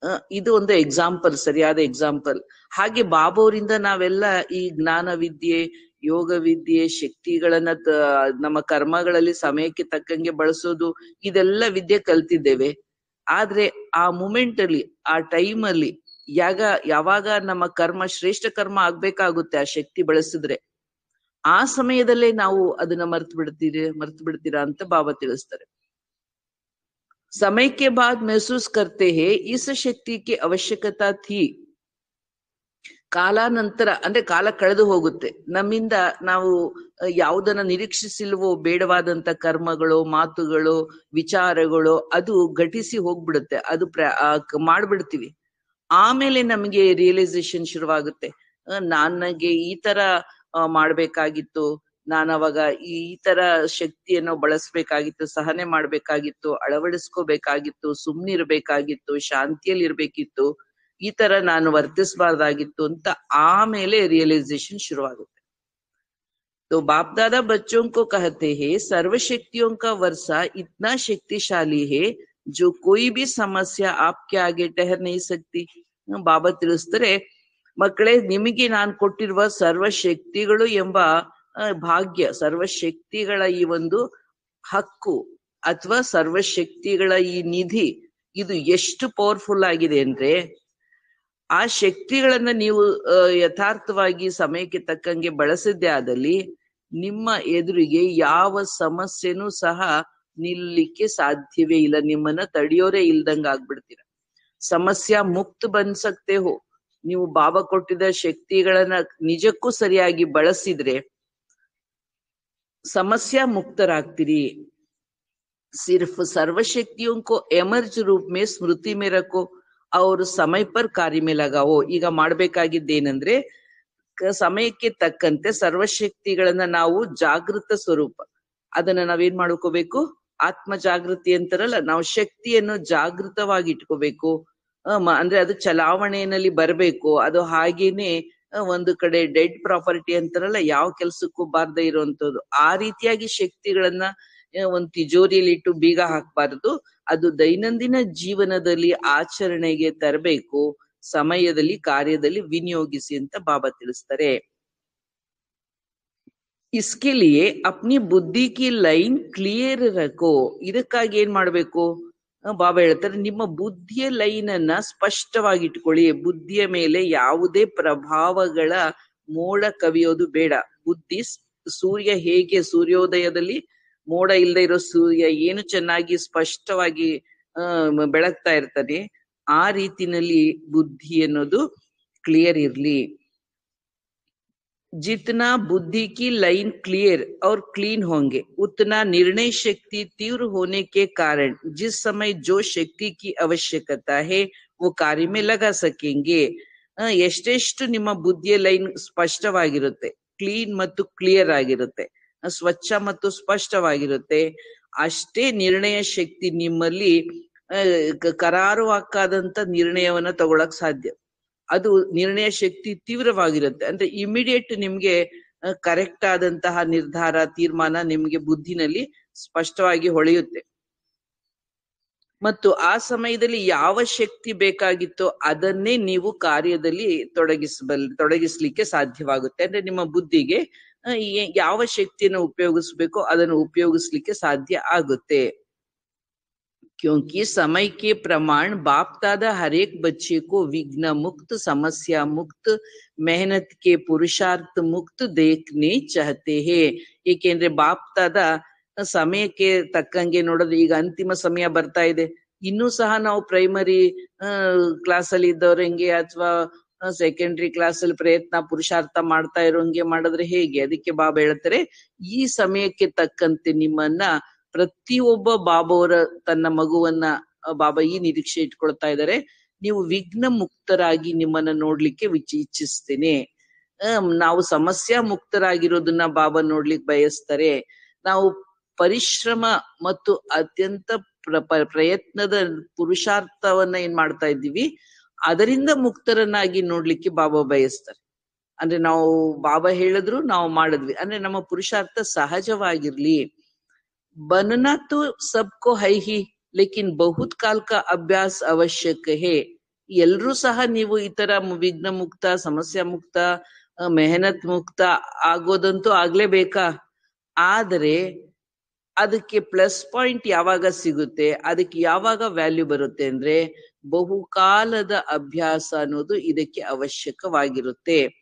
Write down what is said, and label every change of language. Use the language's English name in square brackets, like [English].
[Kannada] ಇದು ಒಂದು ಎಕ್ಸಾಂಪಲ್, ಸರಿಯಾದ ಎಕ್ಸಾಂಪಲ್. ಹಾಗೆ ಬಾಬೋರಿಂದ ನಾವೆಲ್ಲ ಈ ಜ್ಞಾನ ವಿದ್ಯೆ, ಯೋಗ ವಿದ್ಯೆ, ಶಕ್ತಿಗಳನ್ನ ನಮ್ಮ ಕರ್ಮಗಳಲ್ಲಿ ಸಮಯಕ್ಕೆ ತಕ್ಕಂಗೆ ಬಳಸೋದು, ಇದೆಲ್ಲ ವಿದ್ಯೆ ಕಲ್ತಿದ್ದೇವೆ. ಆದ್ರೆ ಆ ಮೂಮೆಂಟ್ ಅಲ್ಲಿ, ಆ ಟೈಮ್ ಅಲ್ಲಿ ಯಾವಾಗ ನಮ್ಮ ಕರ್ಮ ಶ್ರೇಷ್ಠ ಕರ್ಮ ಆಗ್ಬೇಕಾಗುತ್ತೆ ಆ ಶಕ್ತಿ ಬಳಸಿದ್ರೆ, ಆ ಸಮಯದಲ್ಲೇ ನಾವು ಅದನ್ನ ಮರ್ತು ಬಿಡ್ತೀರಾ ಅಂತ ಬಾಬಾ ತಿಳಿಸ್ತಾರೆ. [Hindi] समय के बाद महसूस करते हैं इस शक्ति की आवश्यकता थी. [Kannada] ಕಾಲಾನಂತರ ಅಂದ್ರೆ ಕಾಲ ಕಳೆದು ಹೋಗುತ್ತೆ, ನಮ್ಮಿಂದ ನಾವು ಯಾವುದನ್ನ ನಿರೀಕ್ಷಿಸಿಲ್ವೋ ಬೇಡವಾದಂತ ಕರ್ಮಗಳು, ಮಾತುಗಳು, ವಿಚಾರಗಳು ಅದು ಘಟಿಸಿ ಹೋಗ್ಬಿಡುತ್ತೆ, ಅದು ಮಾಡ್ಬಿಡ್ತೀವಿ. ಆಮೇಲೆ ನಮಗೆ ರಿಯಲೈಸೇಷನ್ ಶುರುವಾಗುತ್ತೆ, ನನಗೆ ಈ ತರ ಮಾಡ್ಬೇಕಾಗಿತ್ತು, ನಾನು ಅವಾಗ ಈ ತರ ಶಕ್ತಿಯನ್ನು ಬಳಸ್ಬೇಕಾಗಿತ್ತು, ಸಹನೆ ಮಾಡ್ಬೇಕಾಗಿತ್ತು, ಅಳವಡಿಸ್ಕೋಬೇಕಾಗಿತ್ತು, ಸುಮ್ನಿರ್ಬೇಕಾಗಿತ್ತು, ಶಾಂತಿಯಲ್ಲಿ ಇರ್ಬೇಕಿತ್ತು, ಈ ತರ ನಾನು ವರ್ತಿಸಬಾರ್ದಾಗಿತ್ತು ಅಂತ ಆಮೇಲೆ रियलाइजेशन ಶುರುವಾಗುತ್ತೆ. [Hindi] तो बाप दादा बच्चों को कहते हैं सर्व शक्तियों का वर्षा इतना शक्तिशाली है जो कोई भी समस्या आपके आगे ठहर नहीं सकती. [Kannada] ಬಾಬಾ ತಿಳಿಸ್ತಾರೆ, ಮಕ್ಕಳೇ ನಿಮಗೆ ನಾನು ಕೊಟ್ಟಿರುವ ಸರ್ವಶಕ್ತಿಗಳು ಎಂಬ ಭಾಗ್ಯ, ಸರ್ವಶಕ್ತಿಗಳ ಈ ಒಂದು ಹಕ್ಕು ಅಥವಾ ಸರ್ವಶಕ್ತಿಗಳ ಈ ನಿಧಿ ಇದು ಎಷ್ಟು ಪವರ್ಫುಲ್ ಆಗಿದೆ ಅಂದ್ರೆ, ಆ ಶಕ್ತಿಗಳನ್ನ ನೀವು ಯಥಾರ್ಥವಾಗಿ ಸಮಯಕ್ಕೆ ತಕ್ಕಂಗೆ ಬಳಸಿದ್ದೇ ಆದಲ್ಲಿ ನಿಮ್ಮ ಎದುರಿಗೆ ಯಾವ ಸಮಸ್ಯೆನೂ ಸಹ ನಿಲ್ಲಿಕ್ಕೆ ಸಾಧ್ಯವೇ ಇಲ್ಲ, ನಿಮ್ಮನ್ನ ತಡೆಯೋರೇ ಇಲ್ದಂಗ ಆಗ್ಬಿಡ್ತೀರ. [Hindi] ಸಮಸ್ಯೆ ಮುಕ್ತ ಬನ್ ಸಕ್ತೆ ಹೋ, [Kannada] ನೀವು ಬಾಬಾ ಕೊಟ್ಟಿದ್ದ ಶಕ್ತಿಗಳನ್ನ ನಿಜಕ್ಕೂ ಸರಿಯಾಗಿ ಬಳಸಿದ್ರೆ ಸಮಸ್ಯೆ ಮುಕ್ತರಾಗ್ತೀರಿ. [Hindi] सिर्फ सर्वशक्तियों को एमर्ज रूप में स्मृति में रखो और समय पर कार्य में लगाओ. [Kannada] ಈಗ ಮಾಡ್ಬೇಕಾಗಿದ್ದೇನೆಂದ್ರೆ ಸಮಯಕ್ಕೆ ತಕ್ಕಂತೆ ಸರ್ವಶಕ್ತಿಗಳನ್ನ ನಾವು ಜಾಗೃತ ಸ್ವರೂಪ, ಅದನ್ನ ನಾವೇನ್ ಮಾಡ್ಕೋಬೇಕು, ಆತ್ಮ ಜಾಗೃತಿ ಅಂತಾರಲ್ಲ, ನಾವು ಶಕ್ತಿಯನ್ನು ಜಾಗೃತವಾಗಿ ಇಟ್ಕೋಬೇಕು. ಅಂದ್ರೆ ಅದು ಚಲಾವಣೆಯಲ್ಲಿ ಬರ್ಬೇಕು. ಅದು ಹಾಗೇನೆ ಒಂದು ಕಡೆ ಡೆಡ್ ಪ್ರಾಪರ್ಟಿ ಅಂತಾರಲ್ಲ, ಯಾವ ಕೆಲ್ಸಕ್ಕೂ ಬಾರ್ದೇ ಇರುವಂತದ್ದು, ಆ ರೀತಿಯಾಗಿ ಶಕ್ತಿಗಳನ್ನ ಒಂದು ತಿಜೋರಿಯಲ್ಲಿ ಇಟ್ಟು ಬೀಗ ಹಾಕ್ಬಾರ್ದು. ಅದು ದೈನಂದಿನ ಜೀವನದಲ್ಲಿ ಆಚರಣೆಗೆ ತರಬೇಕು, ಸಮಯದಲ್ಲಿ ಕಾರ್ಯದಲ್ಲಿ ವಿನಿಯೋಗಿಸಿ ಅಂತ ಬಾಬಾ ತಿಳಿಸ್ತಾರೆ. [Hindi] इसके लिए अपनी बुद्धि की ಲೈನ್ ಕ್ಲಿಯರ್ ರಖೋ. [Kannada] ಇದಕ್ಕಾಗಿ ಏನ್ ಮಾಡ್ಬೇಕು, ಬಾಬಾ ಹೇಳ್ತಾರೆ, ನಿಮ್ಮ ಬುದ್ಧಿಯ ಲೈನ್ ಅನ್ನ ಸ್ಪಷ್ಟವಾಗಿ ಇಟ್ಕೊಳ್ಳಿ. ಬುದ್ಧಿಯ ಮೇಲೆ ಯಾವುದೇ ಪ್ರಭಾವಗಳ ಮೋಡ ಕವಿಯೋದು ಬೇಡ. ಬುದ್ಧಿ ಸೂರ್ಯ ಹೇಗೆ ಸೂರ್ಯೋದಯದಲ್ಲಿ ಮೋಡ ಇಲ್ಲದೆ ಇರೋ ಸೂರ್ಯ ಏನು ಚೆನ್ನಾಗಿ ಸ್ಪಷ್ಟವಾಗಿ ಬೆಳಗ್ತಾ ಇರ್ತಾನೆ, ಆ ರೀತಿನಲ್ಲಿ ಬುದ್ಧಿ ಅನ್ನೋದು ಕ್ಲಿಯರ್ ಇರ್ಲಿ. [Hindi] जितना बुद्धि की लाइन क्लियर और क्लीन होंगे उतना निर्णय शक्ति तीव्र होने के कारण जिस समय जो शक्ति की आवश्यकता है वो कार्य में लगा सकेंगे. [Kannada] ಎಷ್ಟೆಷ್ಟು ನಿಮ್ಮ ಬುದ್ಧಿಯ ಲೈನ್ ಸ್ಪಷ್ಟವಾಗಿರುತ್ತೆ, ಕ್ಲೀನ್ ಮತ್ತು ಕ್ಲಿಯರ್ ಆಗಿರುತ್ತೆ, ಸ್ವಚ್ಛ ಮತ್ತು ಸ್ಪಷ್ಟವಾಗಿರುತ್ತೆ, ಅಷ್ಟೇ ನಿರ್ಣಯ ಶಕ್ತಿ ನಿಮ್ಮಲ್ಲಿ ಕರಾರುವಾಕ್ಕಾದಂತ ನಿರ್ಣಯವನ್ನ ತಗೊಳಕ್ ಸಾಧ್ಯ. ಅದು ನಿರ್ಣಯ ಶಕ್ತಿ ತೀವ್ರವಾಗಿರುತ್ತೆ, ಅಂದ್ರೆ ಇಮಿಡಿಯೇಟ್ ನಿಮ್ಗೆ ಕರೆಕ್ಟ್ ಆದಂತಹ ನಿರ್ಧಾರ, ತೀರ್ಮಾನ ನಿಮ್ಗೆ ಬುದ್ಧಿನಲ್ಲಿ ಸ್ಪಷ್ಟವಾಗಿ ಹೊಳೆಯುತ್ತೆ. ಮತ್ತು ಆ ಸಮಯದಲ್ಲಿ ಯಾವ ಶಕ್ತಿ ಬೇಕಾಗಿತ್ತೋ ಅದನ್ನೇ ನೀವು ಕಾರ್ಯದಲ್ಲಿ ತೊಡಗಿಸ್ಲಿಕ್ಕೆ ಸಾಧ್ಯವಾಗುತ್ತೆ. ಅಂದ್ರೆ ನಿಮ್ಮ ಬುದ್ಧಿಗೆ ಯಾವ ಶಕ್ತಿಯನ್ನು ಉಪಯೋಗಿಸ್ಬೇಕೋ ಅದನ್ನು ಉಪಯೋಗಿಸ್ಲಿಕ್ಕೆ ಸಾಧ್ಯ ಆಗುತ್ತೆ. [Hindi] क्योंकि समय के प्रमाण बाप दादा हर एक बच्चे को विघ्न मुक्त, समस्या मुक्त, मेहनत के पुरुषार्थ मुक्त देखने चाहते हैं. [Kannada] ಏಕೆಂದ್ರೆ ಬಾಪ್ ದಾದಾ ಸಮಯಕ್ಕೆ ತಕ್ಕಂಗೆ ನೋಡೋದು, ಈಗ ಅಂತಿಮ ಸಮಯ ಬರ್ತಾ ಇದೆ, ಇನ್ನೂ ಸಹ ನಾವು ಪ್ರೈಮರಿ ಕ್ಲಾಸ್ ಅಲ್ಲಿ ಇದ್ದವ್ರಂಗೆ ಅಥವಾ ಸೆಕೆಂಡರಿ ಕ್ಲಾಸ್ ಅಲ್ಲಿ ಪ್ರಯತ್ನ ಪುರುಷಾರ್ಥ ಮಾಡ್ತಾ ಇರೋಂಗೆ ಮಾಡಿದ್ರೆ ಹೇಗೆ? ಅದಕ್ಕೆ ಬಾಬಾ ಹೇಳ್ತಾರೆ, ಈ ಸಮಯಕ್ಕೆ ತಕ್ಕಂತೆ ನಿಮ್ಮನ್ನ ಪ್ರತಿಯೊಬ್ಬ ಬಾಬಾವರ ತನ್ನ ಮಗುವನ್ನ ಬಾಬಾ ಈ ನಿರೀಕ್ಷೆ ಇಟ್ಕೊಳ್ತಾ ಇದ್ದಾರೆ, ನೀವು ವಿಘ್ನ ಮುಕ್ತರಾಗಿ ನಿಮ್ಮನ್ನ ನೋಡ್ಲಿಕ್ಕೆ ಇಚ್ಛಿಸ್ತೇನೆ. ನಾವು ಸಮಸ್ಯೆ ಮುಕ್ತರಾಗಿರೋದನ್ನ ಬಾಬಾ ನೋಡ್ಲಿಕ್ಕೆ ಬಯಸ್ತಾರೆ. ನಾವು ಪರಿಶ್ರಮ ಮತ್ತು ಅತ್ಯಂತ ಪ್ರಯತ್ನದ ಪುರುಷಾರ್ಥವನ್ನ ಏನ್ ಮಾಡ್ತಾ ಇದ್ದೀವಿ ಅದರಿಂದ ಮುಕ್ತರನ್ನಾಗಿ ನೋಡ್ಲಿಕ್ಕೆ ಬಾಬಾ ಬಯಸ್ತಾರೆ. ಅಂದ್ರೆ ನಾವು ಬಾಬಾ ಹೇಳಿದ್ರು ನಾವು ಮಾಡಿದ್ವಿ ಅಂದ್ರೆ ನಮ್ಮ ಪುರುಷಾರ್ಥ ಸಹಜವಾಗಿರ್ಲಿ. [Hindi] बनना तो सबको है ही लेकिन बहुत काल का अभ्यास आवश्यक है. [Kannada] ಎಲ್ರೂ ಸಹ ನೀವು ಈ ತರ ವಿಘ್ನ ಮುಕ್ತ, ಸಮಸ್ಯೆ ಮುಕ್ತ, ಮೆಹನತ್ ಮುಕ್ತ ಆಗೋದಂತೂ ಆಗ್ಲೇಬೇಕಾ. ಆದರೆ ಅದಕ್ಕೆ ಪ್ಲಸ್ ಪಾಯಿಂಟ್ ಯಾವಾಗ ಸಿಗುತ್ತೆ, ಅದಕ್ಕೆ ಯಾವಾಗ ವ್ಯಾಲ್ಯೂ ಬರುತ್ತೆ ಅಂದ್ರೆ ಬಹುಕಾಲದ ಅಭ್ಯಾಸ ಅನ್ನೋದು ಇದಕ್ಕೆ ಅವಶ್ಯಕವಾಗಿರುತ್ತೆ.